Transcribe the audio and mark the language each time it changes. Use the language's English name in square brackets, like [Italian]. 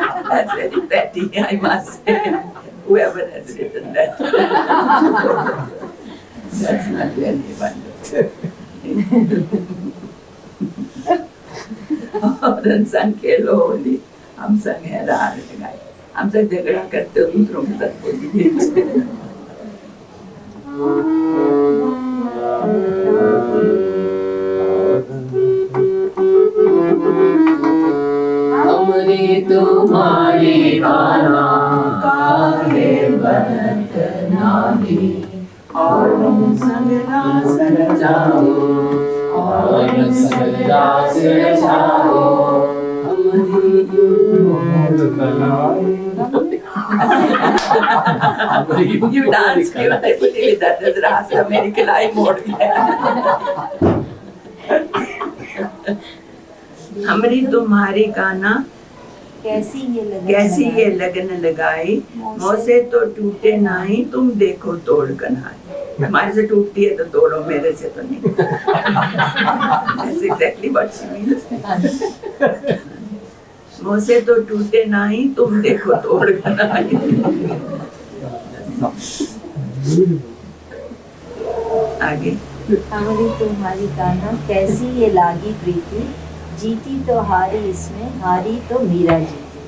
[English] That's very petty, I must say. Whoever has written that. That's not very wonderful. [Hindi] और इंसान के lolly हम संग है रात लगाई, हम सब झगड़ा करते हो दूसरों के साथ बोलिए. हमरे तुम्हारे कान्हा काहे बनत नाही, और संग रास रचाओ, और संग रास रचाओ, हमरी मोर कलाई. [English] You dance [Hindi] क्यों? [English] I believe that is [Hindi] रास मेरी कलाई मोड़ गया. हमरी तुम्हारी कान्हा कैसी ये लगन लगाई, मोसे तो टूटे नहीं, तुम देखो तोड़ कन्हाई. हमारे से टूटती है तो तोड़ो, मेरे से तो नहीं. [English] That's exactly what she means. [Hindi] मोसे तो टूटे नहीं, तुम देखो तोड़ कन्हाई. आगे. हमरी तुम्हारी कान्हा कैसी ये लागी प्रीति, जीती तो हारी इसमें, हारी तो मीरा जीती.